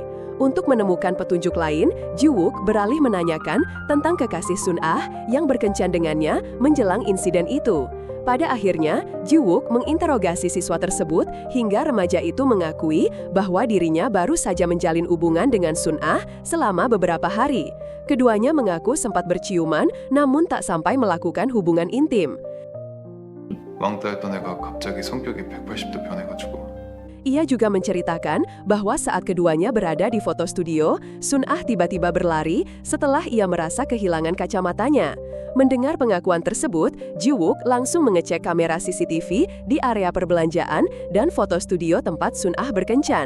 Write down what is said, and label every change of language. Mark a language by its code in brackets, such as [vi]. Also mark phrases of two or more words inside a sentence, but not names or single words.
[id] Untuk menemukan petunjuk lain, Ji-wook beralih menanyakan tentang kekasih Sun-ah yang berkencan dengannya menjelang insiden itu. Pada akhirnya, Ji-wook menginterogasi siswa tersebut hingga remaja itu mengakui bahwa dirinya baru saja menjalin hubungan dengan Sun-ah selama beberapa hari. Keduanya mengaku sempat berciuman namun tak sampai melakukan hubungan intim. [ko] 왕따였던 애가 갑자기 성격이 180도 변해가지고 [id] Ia juga menceritakan bahwa saat keduanya berada di foto studio, Sun-ah tiba-tiba berlari setelah ia merasa kehilangan kacamatanya. Mendengar pengakuan tersebut, Ji-wook langsung mengecek kamera CCTV di area perbelanjaan dan foto studio tempat Sun-ah berkencan.